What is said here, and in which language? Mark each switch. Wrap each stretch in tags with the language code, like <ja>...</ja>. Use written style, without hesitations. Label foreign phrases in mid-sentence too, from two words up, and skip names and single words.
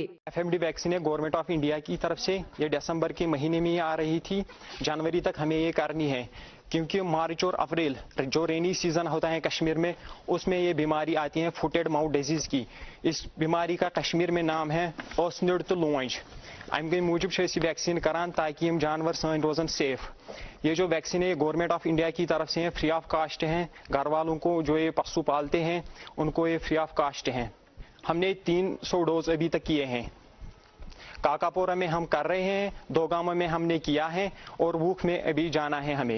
<hi>FMD वैक्सीन है</hi> <en>Government of India</en> <hi>की तरफ से, ये दिसंबर के महीने में आ रही थी, जनवरी तक हमें ये करनी है, क्योंकि मार्च और अप्रैल जो</hi> <en>rainy season</en> <hi>होता है कश्मीर में, उसमें ये बीमारी आती है</hi> <en>footed mouth disease</en> <hi>की। इस बीमारी का कश्मीर में नाम है</hi> <ks>ओसनिड तो लोंज। अमे मूजूब वैक्सीन करान ताकि हम जानवर सन रोजन सेफ।</ks> <hi>ये जो वैक्सीन है</hi> <en>Government of India</en> <hi>की तरफ से है,</hi> <en>free of cost</en> <hi>हैं। घर वालों को जो ये पशु पालते हैं उनको ये</hi> <en>free of cost</en> <hi>हैं। हमने 300 डोज अभी तक किए हैं। काकापोरा में हम कर रहे हैं, दोगामा में हमने किया है और वूख में अभी जाना है हमें।</hi>